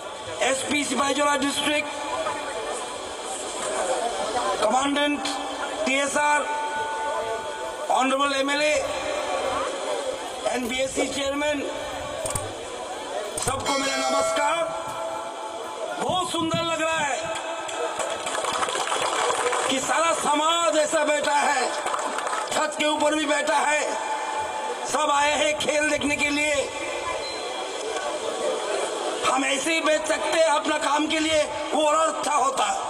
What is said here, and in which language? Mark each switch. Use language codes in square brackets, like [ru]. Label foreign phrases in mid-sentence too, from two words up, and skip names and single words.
[en] SP Sipahijola District, Commandant TSR, Honorable MLA and BSC Chairman, [hi] सबको मेरा नमस्कार। बहुत सुंदर लग रहा है कि सारा समाज ऐसा बैठा है, छत के ऊपर भी बैठा है, सब आए हैं खेल देखने के लिए। हम ऐसे ही बैठ सकते हैं अपना काम के लिए, वो और अच्छा होता।